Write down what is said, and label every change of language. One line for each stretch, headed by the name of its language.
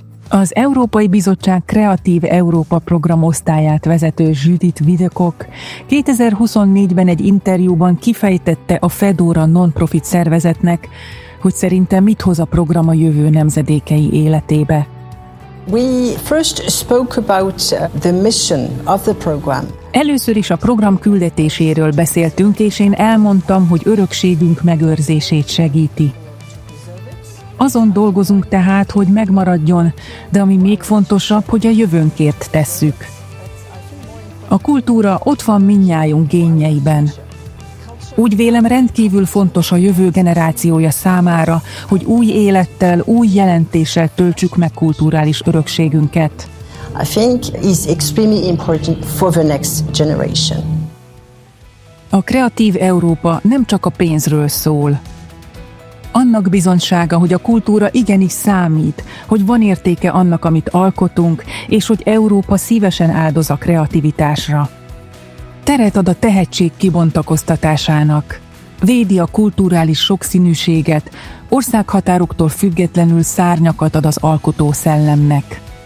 Hungarian: Az Európai Bizottság Kreatív Európa program osztályát vezető Judith Videkok 2024-ben egy interjúban kifejtette a Fedora non-profit szervezetnek, hogy szerinte mit hoz a program a jövő nemzedékei életébe.
English: We first spoke about the mission of the program.
Hungarian: Először is a program küldetéséről beszéltünk, és én elmondtam, hogy örökségünk megőrzését segíti. Azon dolgozunk tehát, hogy megmaradjon, de ami még fontosabb, hogy a jövőnkért tesszük. A kultúra ott van mindnyájunk génjeiben. Úgy vélem rendkívül fontos a jövő generációja számára, hogy új élettel, új jelentéssel töltsük meg kulturális örökségünket.
English: I think it's extremely important for the next generation.
Hungarian: A Kreatív Európa nem csak a pénzről szól. Annak bizonysága, hogy a kultúra igenis számít, hogy van értéke annak, amit alkotunk, és hogy Európa szívesen áldoz a kreativitásra. teret ad a tehetség kibontakoztatásának. Védi a kulturális sokszínűséget, országhatároktól függetlenül szárnyakat ad az alkotó szellemnek.